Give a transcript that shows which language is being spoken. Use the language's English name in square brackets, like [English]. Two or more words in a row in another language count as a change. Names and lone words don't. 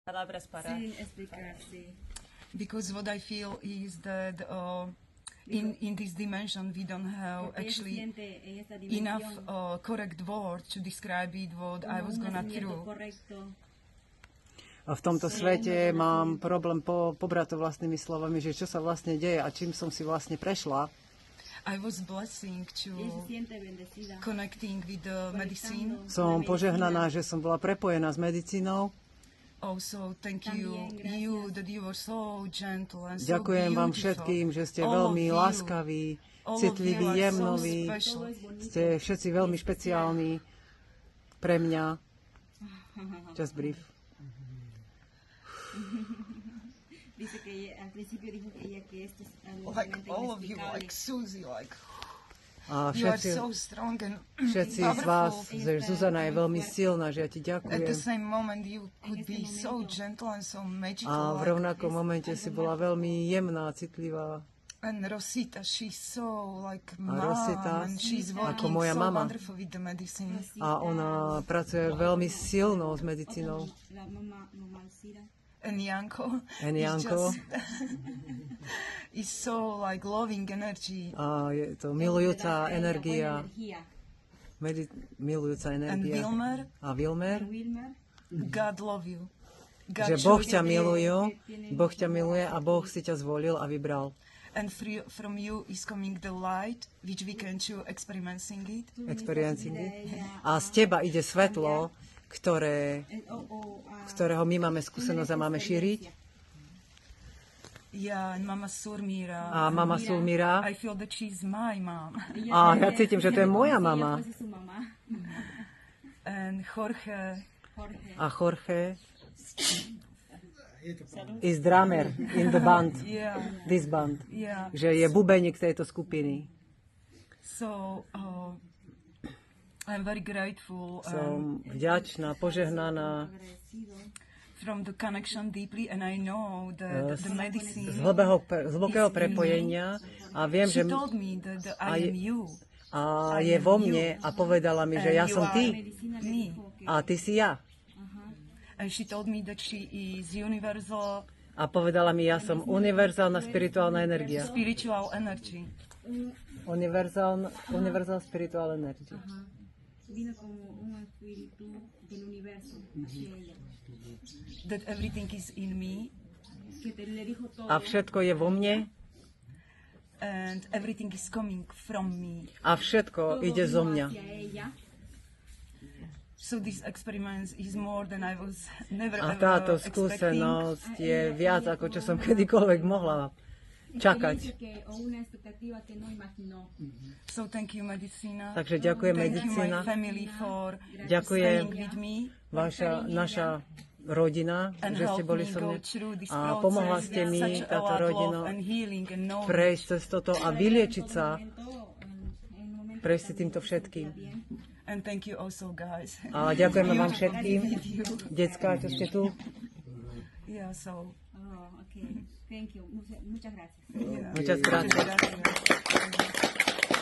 [Spanish] palabras para... Sí, explicar, sí. [English] Because what I feel is that in this dimension we don't have [Spanish] Porque ella se [English] actually [Spanish] siente en esta [English] enough [Spanish] dimensión [English] correct words to describe it what I [Spanish] como [English] was [Spanish] un [English] gonna [Spanish] nacimiento [English] through. [Spanish] correcto. [Slovak] A v tomto svete mám problém pobrať to vlastnými slovami, že čo sa vlastne deje a čím som si vlastne prešla. [English] I was blessing to [Spanish] Ella se siente bendecida. [English] connecting with the medicine. [Slovak] Som požehnaná, že som bola prepojená s medicínou. [English] Also, thank you, you that you were so gentle and so [Slovak] Ďakujem vám [English] beautiful. [Slovak] všetkým, že ste [English] All [Slovak] veľmi [English] of you. [Slovak] láskaví, [English] All of [Slovak] citliví, [English] you are so [Slovak] jemnoví. [English] special. [Slovak] Ste všetci veľmi špeciálni pre mňa. [English] Just brief. [Spanish] Dice que al principio dijo que ella que esto es algo [English] Like [Spanish] realmente [English] all of you, [Spanish] inexplicable. [English] like Susie, like [Slovak] A [English] you are [Slovak] všetci, [English] so strong and [Slovak] všetci z vás, [English] powerful. [Slovak] že Zuzana je veľmi silná, že ja ti [English] At the [Slovak] ďakujem. [English] same moment, you could be so gentle and so magical. [Slovak] A v [English] like, [Slovak] rovnakom momente si bola veľmi jemná, citlivá. [English] and Rosita, she's so like [Slovak] A Rosita, [English] mom, and she's [Slovak] ako [English] working [Slovak] moja [English] so [Slovak] mama. [English] wonderful with the medicine. [Slovak] A ona pracuje veľmi silnou s medicínou. [Spanish] La mamá Alcira. [English] And Janko, And is Janko. just is so like loving energy. [Slovak] A je to milujúca energia, milujúca [English] And [Slovak] energia. Wilmer, A Wilmer, Wilmer. [English] God love you. God [Slovak] že Boh [English] chose [Slovak] ťa [English] you. [Slovak] miluje a Boh si ťa zvolil a vybral. [English] And from you is coming the light, which we can choose experiencing it. Experiencing it. [Slovak] A z teba ide svetlo, ktorého my máme skúsenosť a máme šíriť. [English] Yeah, and Mama Surmira. [Slovak] A mama Sulmira. [English] I feel that she's my mom. [Slovak] A ja cítim, že to je moja mama. [English] And Jorge. A Jorge is drummer in the band, Yeah, this band. yeah. [Slovak] Že je bubeník tejto skupiny. [English] So I'm very grateful [Slovak] Som vďačná, požehnaná [English] from the connection deeply, and I know that the medicine. [Slovak] z hlbokého prepojenia a viem, [English] She [Slovak] že [English] told me that I am you. [Slovak] a je vo mne a povedala mi, že ja som ty [English] Me. [Slovak] a ty si ja. [English] And she told me that she is universal [Slovak] A povedala mi, ja som univerzálna spirituálna energia. [English] spiritual energy. Universal spiritual energy. [Spanish] Vino como un espíritu del universo hacia ella. [English] That everything is in me [Spanish] Que le dijo todo. [Slovak] A všetko je vo mne [English] and everything is coming from me. [Slovak] a všetko ide zo mňa. [Spanish] Hacia ella. [English] So this experiment is more than I was never [Slovak] A [English] ever [Slovak] táto [English] expecting. [Slovak] skúsenosť je viac, ako čo som kedykoľvek mohla čakať. [Spanish] Dice que o una expectativa que no imaginó. [English] So thank you, [Spanish] Medicina. [Slovak] Takže ďakujem, [English] Thank you, [Slovak] medicína. [English] my family, for [Slovak] Ďakujem, [English] staying with me [Slovak] naša rodina, [English] and [Slovak] že ste [English] help [Slovak] boli [English] me [Slovak] so [English] go [Slovak] mne. [English] through this [Slovak] A pomohla [English] process [Slovak] ste [English] with [Slovak] mi, [English] such a [Slovak] táto [English] lot [Slovak] rodina, [English] love and healing and knowledge. [Slovak] prejsť cez toto a vyliečiť sa, [Spanish] En momento [Slovak] prejsť si týmto všetkým. [English] And thank you also, guys. [Slovak] A ďakujeme vám všetkým, decká, čo ste tu. [English] Yeah, so okay. Thank you. [Spanish] Muchas gracias. [English] yeah. [Spanish] Muchas gracias. Gracias.